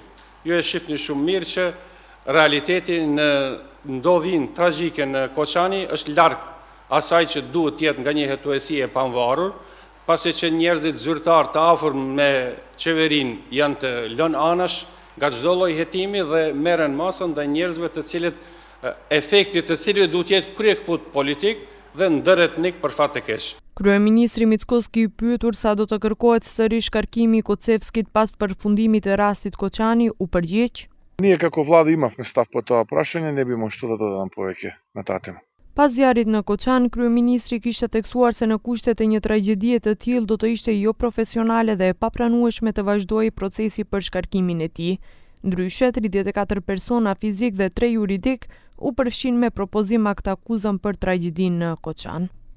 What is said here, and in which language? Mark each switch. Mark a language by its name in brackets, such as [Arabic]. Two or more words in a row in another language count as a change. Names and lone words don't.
[Albanian] Ju e shihni shumë mirë që realiteti në ndodhin tragjike në Koçani është larg asaj që duhet të jetë nga një hetuesi e pavarur, pasi që njerëzit zyrtar të afër me qeverinë janë të lënë anash nga çdo lloj hetimi dhe merren masa ndaj njerëzve të cilët efekti të cilëve duhet jetë kryekput politik dhe ndërretnik për fat të keq. Kryeministri Mickoski i pyetur sa do të kërkohet sërish shkarkimi i Kocevskit pas përfundimit të rastit Koçani u përgjigj. [Macedonian] Ние како влада имавме став по тоа прашање, не бимо што да додадам повеќе на таа тема. [Albanian] Pas zjarrit në Koçan, kryeministri kishte theksuar se në kushtet e një tragjedie të tillë do të ishte jo profesionale dhe e papranueshme të vazhdojë procesi për shkarkimin e tij. Ndryshe, 34 persona fizik dhe 3 juridik u përfshin me propozim aktakuzëm për tragjedinë në Koçan.